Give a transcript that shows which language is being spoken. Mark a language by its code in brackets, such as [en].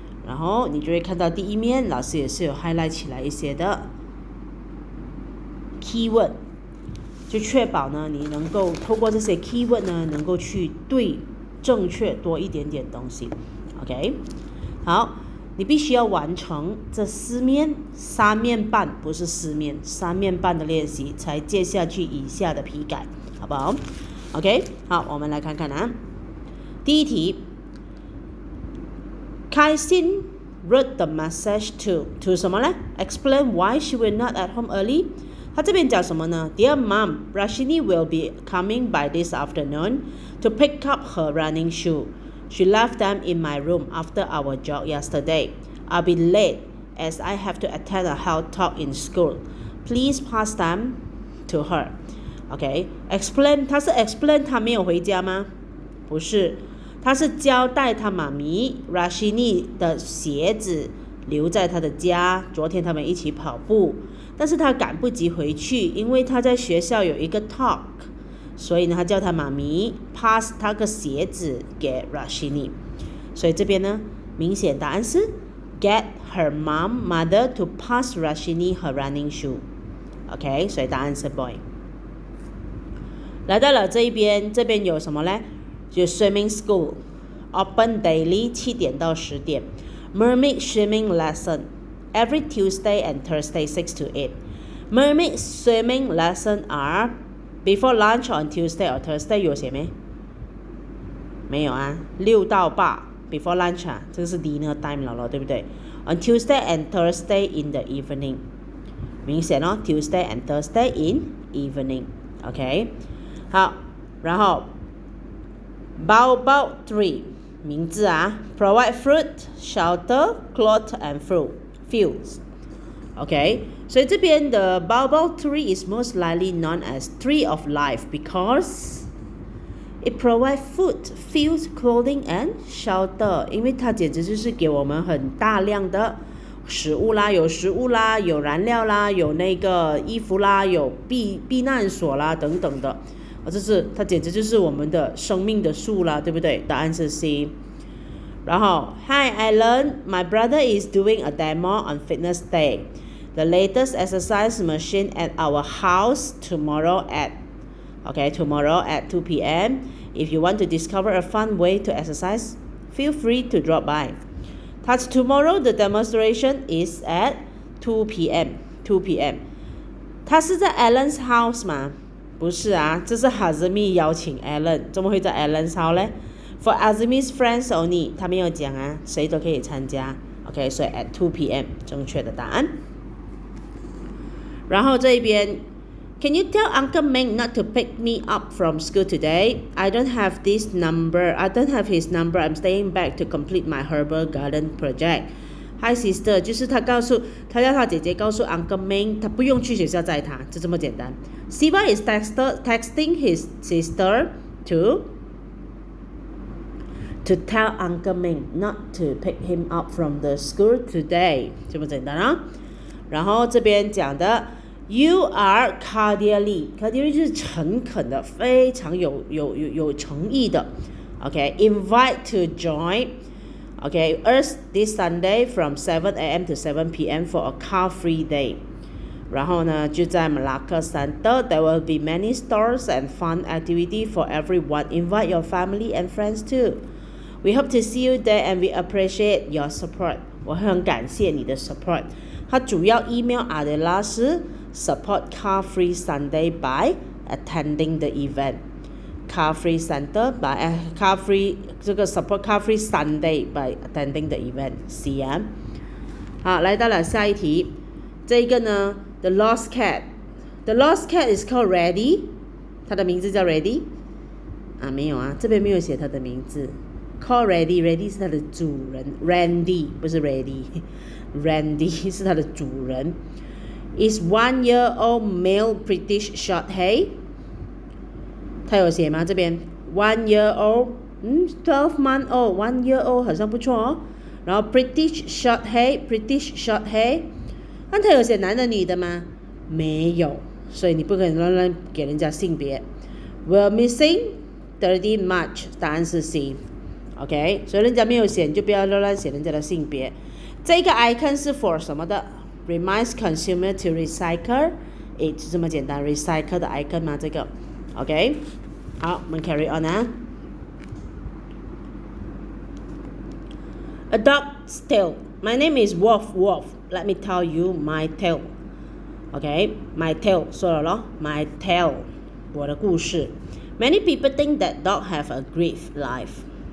[zh] 然后你就会看到第一面，老师也是有 highlight 起来一些的 keyword， 就确保呢你能够透过这些 keyword 呢，能够去对正确多一点点东西。 OK， 好，你必须要完成这3面半，不是4面，3面半的练习，才接下去以下的批改，好不好 ？OK， 好，我们来看看啊，第一题。 [en] 开心 wrote the message to [zh] 什么呢 [en] ？Explain why she will not at home early。 [zh] 他这边讲什么呢 [en] ？Dear Mom, Rashini will be coming by this afternoon to pick up her running shoe. She left them in my room after our jog yesterday. I'll be late as I have to attend a health talk in school. Please pass them to her. [zh] OK，explain， 他是 explain 他没有回家吗？不是。他是交代他妈咪 Rashini 的鞋子留在他的家，昨天他们一起跑步，但是他赶不及回去，因为他在学校有一个 talk， 所以呢他叫他妈咪 pass 他的鞋子给 Rashini， 所以这边呢明显答案是 [en] get her mother to pass Rashini her running shoe。 [zh] OK， 所以答案是 boy。来到了这一边，这边有什么呢？ [en] 就 swimming school open daily 7点到10点 mermaid swimming lesson every Tuesday and Thursday 6 to 8 mermaid swimming lesson are before lunch on Tuesday or Thursday， [zh] 有写没？没有啊，6到8 [en] before lunch [zh] 啊，这个是 [en] dinner time [zh] 了咯，对不对？ [en] on Tuesday and Thursday in the evening， [zh] 明显哦， [en] Tuesday and Thursday in evening。 OK， 好， [zh] 然后 [en] Baobab 3 [zh] 名字啊 [en] provide fruit, shelter, cloth and fields。 [zh] OK， 所以这边的 Baobab 3 [en] is most likely known as tree of life because it provides food, fields, clothing and shelter， [zh] 因为它简直就是给我们很大量的食物啦，有食物啦，有燃料啦，有那个衣服啦，有避难所啦等等的，它简直就是我们的生命的树啦，对不对？答案是 C。然后 [en] Hi Alan, my brother is doing a demo on fitness day, the latest exercise machine at our house tomorrow at 2 p.m. If you want to discover a fun way to exercise, feel free to drop by. That's tomorrow, the demonstration is at 2 p.m. [zh] 它是在 Alan's house 吗？不是啊，这是 Hazmi 邀请 Alan， 怎么会在 Alan's house 呢？ [en] For Hazmi's friends only， [zh] 他没有讲啊，谁都可以参加。 OK， 所以 at 2 p.m. 正确的答案。然后这一边 [en] Can you tell Uncle Meng not to pick me up from school today? I don't have his number. I'm staying back to complete my herbal garden project. Hi sister， [zh] 就是他要他姐姐告诉 Uncle Meng， 他不用去学校载他，就这么简单。 [en] Siva is texting his sister to tell Uncle Meng not to pick him up from the school today， [zh] 这么简单啊。然后这边讲的 [en] You are cordially [zh] 就是诚恳的，非常有诚意的。 [en] OK，invite to join。OK，us this Sunday from 7 a.m. to 7 p.m. for a car-free day。 [zh] 然后呢，就在 [en] Malacca Center, there will be many stores and fun activity for everyone. Invite your family and friends too. We hope to see you there and we appreciate your support. [zh] 我很感谢你的 [en] support。 [zh] 他主要 [en] email Adela 是 support car-free Sunday by attending the event. Car-free Center by car-free [zh] 这个 [en] support car-free Sunday by attending the event. [zh] C 啊，好，来到了下一题，这一个呢 ， [en] the lost cat。The lost cat is called Reddy， [zh] 它的名字叫 Reddy 啊，没有啊，这边没有写它的名字。 [en] Called Reddy [zh] 是它的主人 ，Randy 不是 Reddy，Randy 是它的主人。 [en] Is 1-year-old male British short hair？ [zh] 它有写吗？这边 1-year-old， 12-month old， 1-year-old 好像不错哦。然后 British short hair， 那它有写男的女的吗？没有。所以你不可能乱给人家性别。 [en] We're missing 13 March， [zh] 答案是 C。OK， 所以人家没有写，你就不要乱写人家的性别。这个 [en] icon 是 for [zh] 什么的 [en] ？Reminds consumer to recycle。 [zh] 就这么简单 ，recycle 的 icon 吗？这个 OK， 好，我们 carry on 啊。 [en] A dog's tale. My name is Wolf. Let me tell you my tale.Okay, my tale [zh] 说了咯 [en] my tale [zh] 我的故事 [en] Many people think that dogs have a great life.